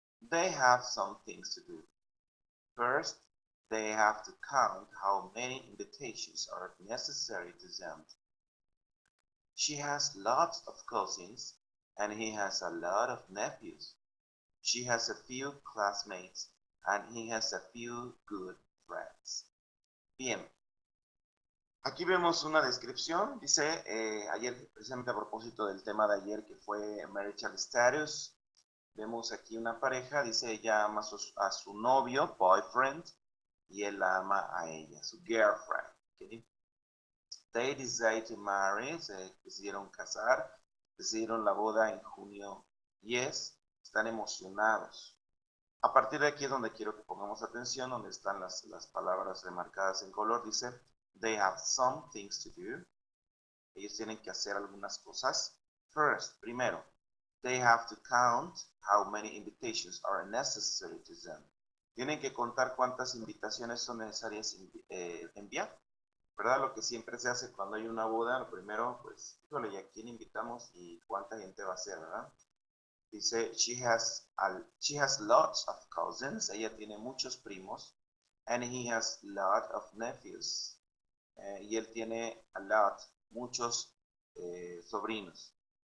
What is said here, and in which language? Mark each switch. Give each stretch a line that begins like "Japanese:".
English: They have some things to do. First, they have to count how many invitations are necessary to send. She has lots of cousins, and he has a lot of nephews. She has a few classmates, and he has a few good friends.
Spanish: Bien, aquí vemos una descripción. Dice, ayer, precisamente a propósito del tema de ayer que fue marital status, vemos aquí una pareja. Dice, ella ama a su novio, boyfriend, y él la ama a ella, su girlfriend. ¿Okay?
English: They decide to marry,
Spanish: se decidieron casar, decidieron la boda en junio 10, están emocionados. A partir de aquí es donde quiero que pongamos atención, donde están las palabras remarcadas en color. Dice,
English: they have some things to do.
Spanish: Ellos tienen que hacer algunas cosas.
English: First,
Spanish: primero,
English: they have to count how many invitations are necessary to send.
Spanish: Tienen que contar cuántas invitaciones son necesarias enviar. ¿Verdad? Lo que siempre se hace cuando hay una boda, lo primero, pues, híjole, ¿y a quién invitamos y cuánta gente va a ser, verdad? Dice,
English: she has lots of cousins,
Spanish: ella tiene muchos primos,
English: and he has lot of nephews,
Spanish: y él tiene
English: a lot,
Spanish: muchos sobrinos.